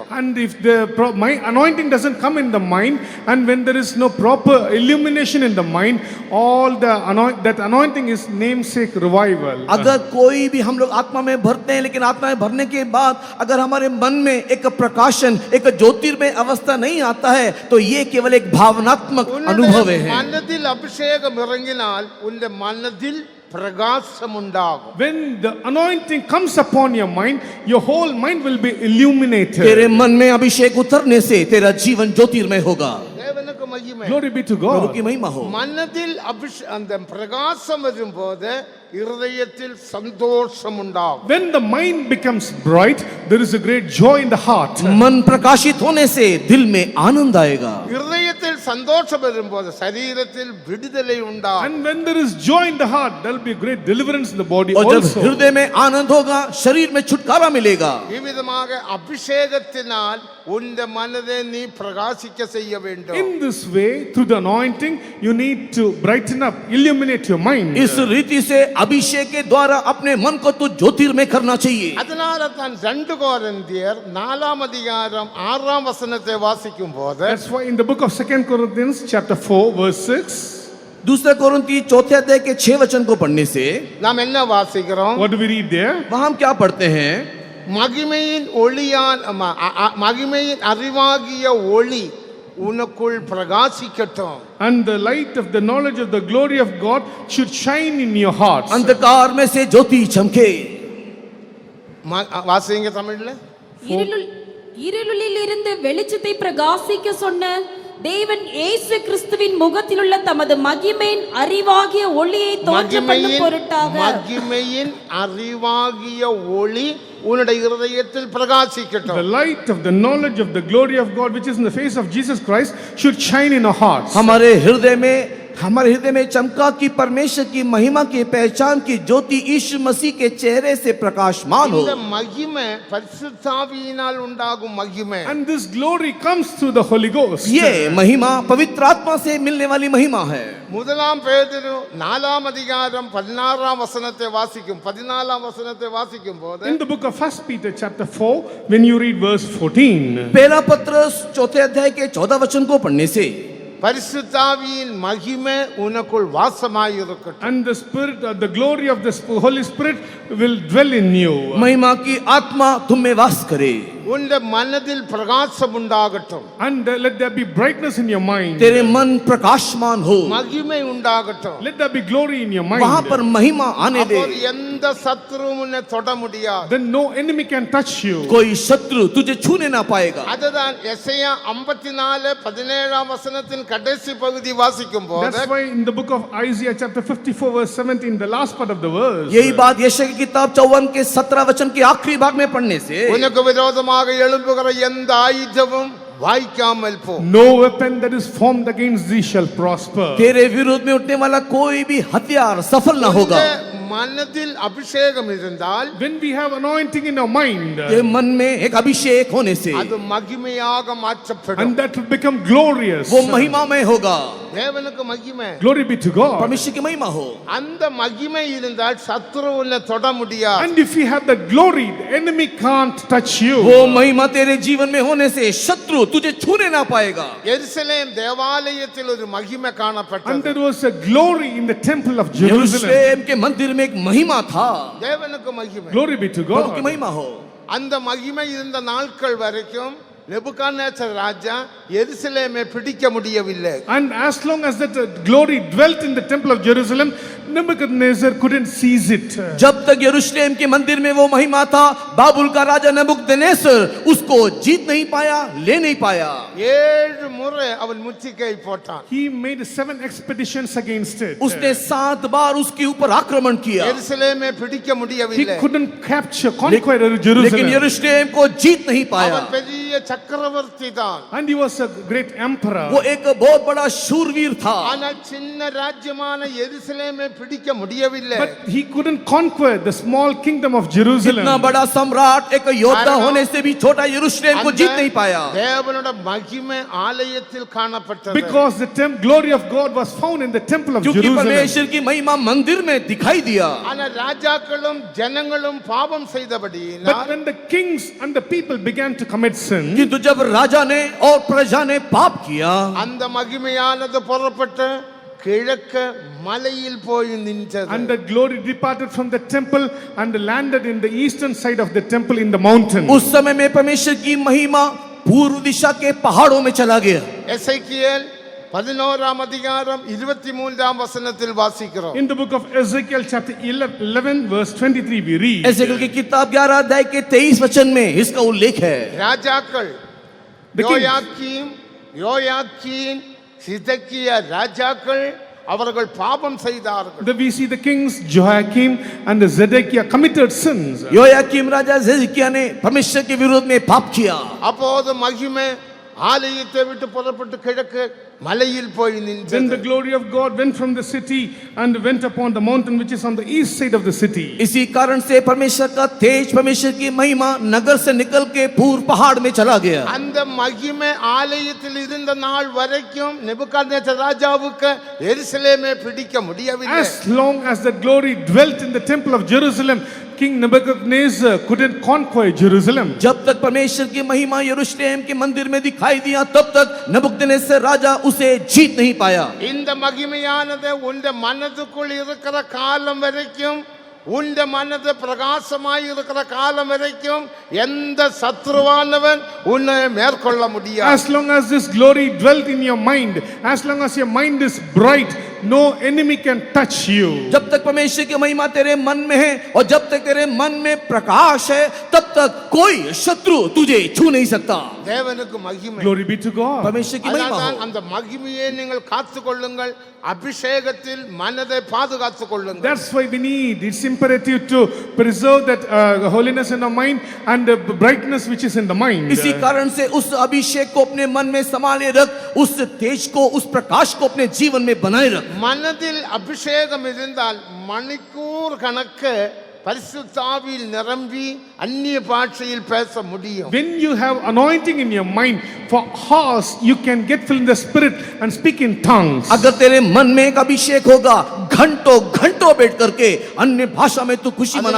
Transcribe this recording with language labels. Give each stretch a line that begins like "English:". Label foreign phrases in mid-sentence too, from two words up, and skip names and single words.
English: And if my anointing doesn't come in the mind, and when there is no proper illumination in the mind, all that anointing is namesake revival.
Hindi: अगर कोई भी हम लोग आत्मा में भरते हैं, लेकिन आत्मा में भरने के बाद अगर हमारे मन में एक प्रकाशन, एक ज्योतिर्मय अवस्था नहीं आता है, तो ये केवल एक भावनात्मक अनुभव है.
Tamil: மனதில் அபிஷேகம் இறங்கினால் உன்னுடைய மனதில் பிரகாசம் உண்டாகும்.
English: When the anointing comes upon your mind, your whole mind will be illuminated.
Hindi: तेरे मन में अभिषेक उतरने से तेरा जीवन ज्योतिर्मय होगा.
Tamil: தேவனுக்கு மகிமை.
English: Glory be to
Hindi: प्रभु
English: God.
Hindi: की महिमा हो.
Tamil: மனதில் அந்த பிரகாசம் வரும்போது இருதயத்தில் சந்தோஷம் உண்டாகும்.
English: When the mind becomes bright, there is a great joy in the heart.
Hindi: मन प्रकाशित होने से दिल में आनंद आएगा.
Tamil: இருதயத்தில் சந்தோஷம் வரும்போது சரீரத்தில் விடுதலை உண்டாகும்.
English: And when there is joy in the heart, there will be great deliverance in the body
Hindi: और जब
English: also.
Hindi: हृदय में आनंद होगा, शरीर में छुटकारा मिलेगा.
Tamil: இவ்விதமாக அபிஷேகத்தினால் உன்னுடைய மனதை நீ பிரகாசிக்க செய்ய வேண்டும்.
English: In this way, through the anointing, you need to brighten up, illuminate your mind.
Hindi: इस रीति से अभिषेक के द्वारा अपने मन को तो ज्योतिर्मय करना चाहिए।
Tamil: அதனால தான் 2 கொரிந்தியர் 4ஆம் அதிகாரம் 6ஆம் வசனத்தை வாசிக்கும் போது
English: That's why in the book of 2 Corinthians chapter 4 verse 6,
Hindi: दूसरा कोरिन्थी चौथे अध्याय के 6 वचन को पढ़ने से
Tamil: நாம் என்ன வாசிக்கிறோம்?
English: what do we read there?
Hindi: वहां हम क्या पढ़ते हैं?
Tamil: மகிமையின் ஒளியான் மகிமையின் அறிவாகிய ஒளி உனக்குள் பிரகாசிக்கட்டும்.
English: And the light of the knowledge of the glory of God should shine in your hearts.
Hindi: अंधकार में से ज्योति चमके।
Tamil: வாசிங்க தமிழ்ல. இருளில் இருந்து வெளிச்சத்தை பிரகாசிக்க சொன்ன தேவன் இயேசு கிறிஸ்துவின் முகத்திலுள்ள தமது மகிமையின் அறிவாகிய ஒளியை தோற்றப்படும் பொருட்டாக மகிமையின் அறிவாகிய ஒளி உன்னுடைய இருதயத்தில் பிரகாசிக்கட்டும்.
English: The light of the knowledge of the glory of God which is in the face of Jesus Christ should shine in our hearts.
Hindi: हमारे हृदय में चमका कि परमेश्वर की महिमा की पहचान की ज्योति यीशु मसीह के चेहरे से प्रकाशमान हो।
Tamil: இந்த மகிமை பரிசுத்த ஆவியினால் உண்டாகும் மகிமை.
English: And this glory comes through the Holy Ghost.
Hindi: ये महिमा पवित्र आत्मा से मिलने वाली महिमा है।
Tamil: முதலாம் பேதுரு 4ஆம் அதிகாரம் 16ஆம் வசனத்தை வாசிக்கும் 14ஆம் வசனத்தை வாசிக்கும் போது
English: In the book of 1 Peter chapter 4, when you read verse 14,
Hindi: पहला पत्रस चौथे अध्याय के 14 वचन को पढ़ने से
Tamil: பரிசுத்த ஆவியின் மகிமை உனக்குள் வாசமாயிருக்கட்டும்.
English: and the spirit, the glory of the Holy Spirit will dwell in you.
Hindi: महिमा की आत्मा तुम में वास करे।
Tamil: உன்னுடைய மனதில் பிரகாசம் உண்டாகட்டும்.
English: And let there be brightness in your mind.
Hindi: तेरे मन प्रकाशमान हो।
Tamil: மகிமை உண்டாகட்டும்.
English: Let there be glory in your mind.
Hindi: वहां पर महिमा आने दे।
Tamil: அப்போது எந்த சத்துருவும் உன்னை தொட முடியாது.
English: Then no enemy can touch you.
Hindi: कोई शत्रु तुझे छूने ना पाएगा।
Tamil: அதுதான் எசையா 54 17ஆம் வசனத்தின் கடைசி பகுதி வாசிக்கும் போது
English: That's why in the book of Isaiah chapter 54 verse 17, the last part of the verse,
Hindi: यही बात यशायाह की किताब 54 के 17 वचन के आखिरी भाग में पढ़ने से
Tamil: உனக்கு விரோதமாக எழும்புகிற எந்த ஆயுதமும் வாய்க்காமல் போ.
English: no weapon that is formed against thee shall prosper.
Hindi: तेरे विरोध में उठने वाला कोई भी हथियार सफल ना होगा।
Tamil: மனதில் அபிஷேகம் இருந்தால்
English: When we have anointing in our mind,
Hindi: ये मन में एक अभिषेक होने से
Tamil: அது மகிமையாக மாற்றப்படும்.
English: and that will become glorious.
Hindi: वो महिमामय होगा।
Tamil: தேவனுக்கு மகிமை.
English: Glory be to God.
Hindi: परमेश्वर की महिमा हो।
Tamil: அந்த மகிமை இருந்தால் சத்துரு உன்னை தொட முடியாது.
English: And if you have that glory, the enemy can't touch you.
Hindi: वो महिमा तेरे जीवन में होने से शत्रु तुझे छूने ना पाएगा।
Tamil: எருசலேம் தேவாலயத்தில் ஒரு மகிமை
English: And
Tamil: காணப்பட்டது.
English: there was a glory in the temple of Jerusalem.
Hindi: यरूशलेम के मंदिर में एक महिमा था।
Tamil: தேவனுக்கு மகிமை.
English: Glory be to
Hindi: प्रभु की
English: God.
Hindi: महिमा हो।
Tamil: அந்த மகிமை இருந்த நாட்கள் வரைக்கும் நெபுகாத்நேச்சர் ராஜா எருசலேமை பிடிக்க முடியவில்லை.
English: And as long as that glory dwelt in the temple of Jerusalem, Nebuchadnezzar couldn't seize it.
Hindi: जब तक यरूशलेम के मंदिर में वो महिमा था, बाबुल का राजा नबुकदनेस्सर उसको जीत नहीं पाया, ले नहीं पाया।
Tamil: 7 முறை அவன் முற்றுகை போட்டான்.
English: He made 7 expeditions against it.
Hindi: उसने 7 बार उसके ऊपर आक्रमण किया,
Tamil: எருசலேமை பிடிக்க
English: He
Tamil: முடியவில்லை.
English: couldn't capture, conquer
Hindi: लेकिन
English: Jerusalem.
Hindi: यरूशलेम को जीत नहीं पाया।
Tamil: அவன் பெரிய சக்கரவர்த்தி தான்.
English: And he was a great emperor.
Hindi: वो एक बहुत बड़ा शूरवीर था,
Tamil: ஆனால் சின்ன ராஜ்யமான எருசலேமை பிடிக்க முடியவில்லை.
English: But he couldn't conquer the small kingdom of Jerusalem.
Hindi: इतना बड़ा सम्राट एक योद्धा होने से भी छोटा यरूशलेम को जीत नहीं पाया।
Tamil: தேவனுடைய மகிமை ஆலயத்தில் காணப்பட்டது.
English: Because the glory of God was found in the temple of
Hindi: क्योंकि
English: Jerusalem.
Hindi: परमेश्वर की महिमा मंदिर में दिखाई दिया।
Tamil: ஆனால் ராஜாக்களும் ஜனங்களும் பாவம் செய்தபடியினால்
English: But when the kings and the people began to commit sin,
Hindi: किंतु जब राजा ने और प्रजा ने पाप किया,
Tamil: அந்த மகிமையானது புறப்பட்டு கிழக்க மலையில் போய் நின்றது.
English: and the glory departed from the temple and landed in the eastern side of the temple in the mountain.
Hindi: उस समय में परमेश्वर की महिमा पूर्व दिशा के पहाड़ों में चला गया।
Tamil: எசேக்கியேல் 11ஆம் அதிகாரம் 23ஆம் வசனத்தில் வாசிக்கிறோம்.
English: In the book of Ezekiel chapter 11 verse 23 we read,
Hindi: एजेकियल की किताब 11 अध्याय के 23 वचन में इसका उल्लेख है।
Tamil: ராஜாக்கள்
English: The king.
Tamil: யோயாக்கீம் சிதக்கியா ராஜாக்கள் அவர்கள் பாவம் செய்தார்கள்.
English: we see the kings Joachim and Zedekiah committed sins.
Hindi: योयाकीम राजा हिजकिय्याह ने परमेश्वर के विरोध में पाप किया।
Tamil: அப்போது மகிமை ஆலயத்தை விட்டு புறப்பட்டு கிழக்கு மலையில் போய்
English: Then the
Tamil: நின்றது.
English: glory of God went from the city and went upon the mountain which is on the east side of the city.
Hindi: इसी कारण से परमेश्वर का तेज, परमेश्वर की महिमा नगर से निकल के पूर्व पहाड़ में चला गया।
Tamil: அந்த மகிமை ஆலயத்தில் இருந்த நாள் வரைக்கும் நேபுகாத்நேச்சர் ராஜாவுக்கு எருசலேமை பிடிக்க முடியவில்லை.
English: As long as that glory dwelt in the temple of Jerusalem, King Nebuchadnezzar couldn't conquer Jerusalem.
Hindi: जब तक परमेश्वर की महिमा यरूशलेम के मंदिर में दिखाई दिया, तब तक नबूकदनेस्सर राजा उसे जीत नहीं पाया।
Tamil: இந்த மகிமையானது உன் மனதுக்குள் இருக்கிற காலம் வரைக்கும், உன் மனது பிரகாசமாய் இருக்கிற காலம் வரைக்கும் எந்த சத்ருவானவன் உன்னை மேற்கொள்ள முடியாது.
English: As long as this glory dwelt in your mind, as long as your mind is bright, no enemy can touch you.
Hindi: जब तक परमेश्वर की महिमा तेरे मन में है और जब तक तेरे मन में प्रकाश है, तब तक कोई शत्रु तुझे छू नहीं सकता।
Tamil: தேவனுக்கு மகிமை.
English: Glory be to God.
Hindi: परमेश्वर की महिमा
Tamil: அதனால்தான்
Hindi: हो।
Tamil: அந்த மகிமையை நீங்கள் காத்துக்கொள்ளுங்கள், அபிஷேகத்தில் மனதை பாதுகாத்துக் கொள்ளுங்கள்.
English: That's why we need, it's imperative to preserve that holiness in the mind and the brightness which is in the mind.
Hindi: इसी कारण से उस अभिषेक को अपने मन में संभाले रख, उस तेज को, उस प्रकाश को अपने जीवन में बनाए रख।
Tamil: மனதில் அபிஷேகம் இருந்தால் மணிக்கூர் கணக்கு பரிசுத்தாவியில் நிரம்பி அந்நிய பாஷையில் பேச முடியும்.
English: When you have anointing in your mind, for hours you can get filled in the spirit and speak in tongues.
Hindi: अगर तेरे मन में एक अभिषेक होगा, घंटों घंटों बैठ करके अन्य भाषा में तू खुशी मना